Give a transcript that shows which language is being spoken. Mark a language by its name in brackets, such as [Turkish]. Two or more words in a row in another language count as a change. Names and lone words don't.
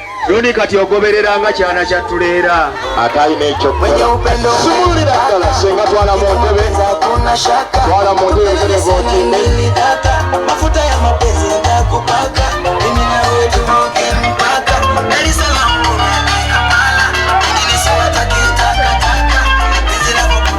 [Ganda] Ronny kati ogobereranga kyana kyattuleera ate alina ekyokukola. Sumulira ddala senga twala mu ntebe. Twala mu ntebe ntereva otinde. [Swahili] Mafuta ya mapenzi nitakupaka, mimi na wewe tuvuke mpaka. Dar es Salaam Kampala, mimi siwataki takataka. Penzi langu